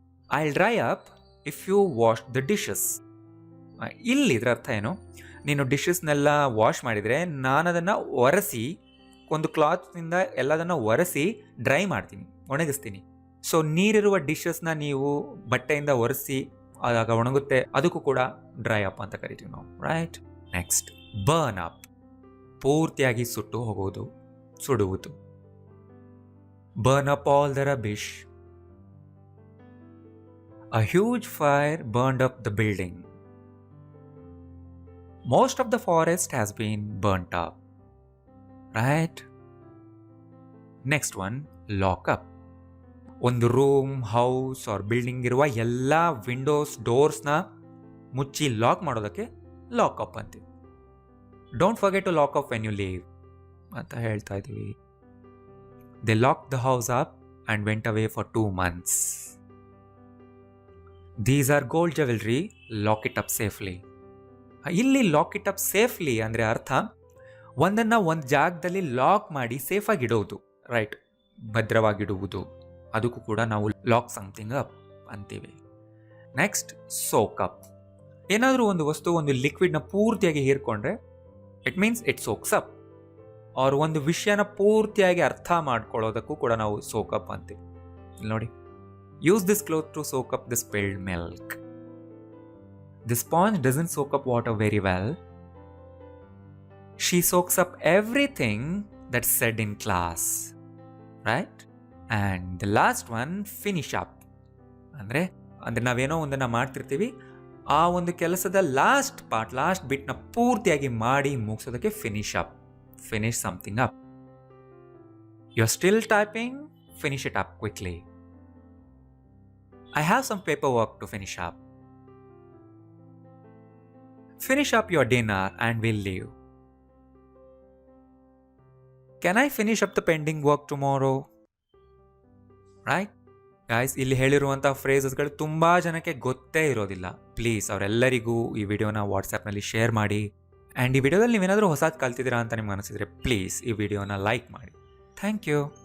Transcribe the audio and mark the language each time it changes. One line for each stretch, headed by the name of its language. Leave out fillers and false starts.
English: I'll dry up if you wash the dishes.
Kannada: ಇಲ್ಲಿ ಇದರ ಅರ್ಥ ಏನು? ನೀನು ಡಿಶಸ್ನೆಲ್ಲ ವಾಶ್ ಮಾಡಿದರೆ ನಾನು ಅದನ್ನು ಒರೆಸಿ, ಒಂದು ಕ್ಲಾತ್ನಿಂದ ಎಲ್ಲದನ್ನು ಒರೆಸಿ ಡ್ರೈ ಮಾಡ್ತೀನಿ, ಒಣಗಿಸ್ತೀನಿ. ಸೊ ನೀರಿರುವ ಡಿಶಸ್ನ ನೀವು ಬಟ್ಟೆಯಿಂದ ಒರೆಸಿ ಆಗ ಒಣಗುತ್ತೆ, ಅದಕ್ಕೂ ಕೂಡ ಡ್ರೈ ಅಪ್ ಅಂತ ಕರಿತೀವಿ ನಾವು.
English: Right. Next, burn up.
Kannada: ಪೂರ್ತಿಯಾಗಿ ಸುಟ್ಟು ಹೋಗೋದು, ಸುಡುವುದು.
English: Burn up all the rubbish. A huge fire burned up the building. Most of the forest has been burnt up. Right? Next one, lock up.
Kannada: ಒಂದು room, house R building ಇರುವ ಎಲ್ಲ Windows, ಡೋರ್ಸ್ನ ಮುಚ್ಚಿ lock ಮಾಡೋದಕ್ಕೆ lock up ಅಂತೀವಿ.
English: don't forget to lock up when you leave
Kannada: ಅಂತ ಹೇಳ್ತಾ ಇದ್ದೀವಿ.
English: They lock the house up and went away for 2 months. These are gold jewelry, lock it up safely.
Kannada: ಇಲ್ಲಿ lock it up safely ಅಂದರೆ ಅರ್ಥ ಒಂದನ್ನು ಒಂದು ಜಾಗದಲ್ಲಿ ಲಾಕ್ ಮಾಡಿ ಸೇಫಾಗಿ ಇಡೋದು. ರೈಟ್. ಭದ್ರವಾಗಿಡುವುದು. ಅದಕ್ಕೂ ಕೂಡ ನಾವು ಲಾಕ್ ಸಮಥಿಂಗ್ ಅಪ್ ಅಂತೀವಿ.
English: Next, soak up.
Kannada: ಏನಾದರೂ ಒಂದು ವಸ್ತು, ಒಂದು ಲಿಕ್ವಿಡ್ನ ಪೂರ್ತಿಯಾಗಿ ಹೀರ್ಕೊಂಡ್ರೆ
English: It means it soaks up.
Kannada: ಅವ್ರು ಒಂದು ವಿಷಯನ ಪೂರ್ತಿಯಾಗಿ ಅರ್ಥ ಮಾಡ್ಕೊಳ್ಳೋದಕ್ಕೂ ಕೂಡ ನಾವು ಸೋಕ್ ಅಪ್ ಅಂತೀವಿ. ನೋಡಿ.
English: Use this cloth to soak up the spilled milk. The sponge doesn't soak up water very well. She soaks up everything that's said in class. Right? And the last one, finish up.
Kannada: ಅಂದರೆ ನಾವೇನೋ ಒಂದನ್ನು ಮಾಡ್ತಿರ್ತೀವಿ, ಆ ಒಂದು ಕೆಲಸದ last part, last ಬಿಟ್ನ ಪೂರ್ತಿಯಾಗಿ ಮಾಡಿ ಮುಗಿಸೋದಕ್ಕೆ finish up. Finish something up.
English: You are still typing, finish it up quickly. I have some paperwork to finish up. Finish up your dinner and we'll leave. Can I finish up the pending work tomorrow? Right?
Kannada: Guys, ಇಲ್ಲಿ ಹೇಳಿರುವಂಥ ಫ್ರೇಸಸ್ಗಳು ತುಂಬ ಜನಕ್ಕೆ ಗೊತ್ತೇ ಇರೋದಿಲ್ಲ. Please ಅವರೆಲ್ಲರಿಗೂ ಈ ವಿಡಿಯೋನ ವಾಟ್ಸಪ್ನಲ್ಲಿ share ಮಾಡಿ. And ಈ ವಿಡಿಯೋದಲ್ಲಿ ನೀವೇನಾದರೂ ಹೊಸದು ಕಲ್ತಿದ್ದೀರಾ ಅಂತ ನಿಮ್ಗೆ ಅನಿಸಿದರೆ ಪ್ಲೀಸ್ ಈ ವಿಡಿಯೋನ ಲೈಕ್ ಮಾಡಿ. Thank you.